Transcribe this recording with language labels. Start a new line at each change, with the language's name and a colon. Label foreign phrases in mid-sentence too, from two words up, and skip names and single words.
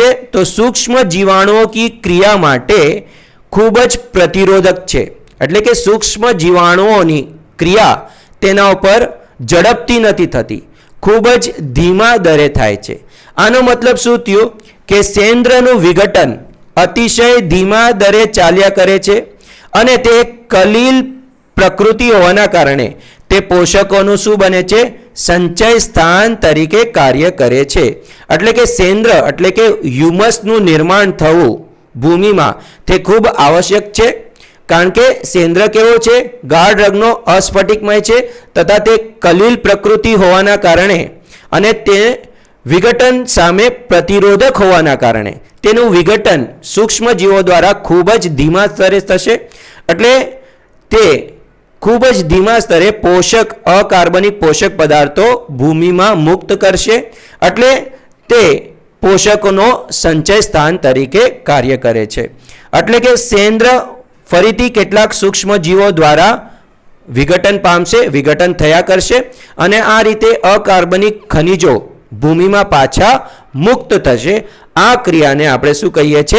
Gujarati: तो
Hindi: सूक्ष्म जीवाणुओं की क्रिया
Gujarati: માટે ખૂબ જ પ્રતિરોધક છે એટલે કે સૂક્ષ્મ જીવાણુઓની ક્રિયા તેના ઉપર ઝડપથી નથી થતી, ખૂબ જ ધીમા દરે થાય છે। આનો મતલબ શું થયું કે સેન્દ્રનું વિઘટન અતિશય ધીમા દરે ચાલ્યા કરે છે અને તે કલીલ પ્રકૃતિ હોવાના કારણે તે પોષકોનું શું બને છે? સંચય સ્થાન તરીકે કાર્ય કરે છે। એટલે કે સેન્દ્ર એટલે કે હ્યુમસનું નિર્માણ થવું ભૂમિમાં તે ખૂબ આવશ્યક છે, કારણ કે સેન્દ્ર કેવો છે? ગાઢ રંગનો અસ્ફટિકમય છે તથા તે કલીલ પ્રકૃતિ હોવાના કારણે અને તે વિઘટન સામે પ્રતિરોધક હોવાના કારણે તેનું વિઘટન સૂક્ષ્મ જીવો દ્વારા ખૂબ જ ધીમા સ્તરે થશે। એટલે તે ખૂબ જ ધીમા સ્તરે પોષક અકાર્બનિક પોષક પદાર્થો ભૂમિ મેં મુક્ત કરશે એટલે તે પોષકોનો સંચય સ્થાન તરીકે કાર્ય કરે છે। એટલે કે સેન્દ્ર ફરીથી કેટલાક સૂક્ષ્મ જીવો દ્વારા વિઘટન પામશે, વિઘટન થયા કરશે અને આ રીતે અકાર્બનિક ખનિજો ભૂમિ મેં પાછા મુક્ત થશે। આ ક્રિયાને આપણે શું કહીએ છે?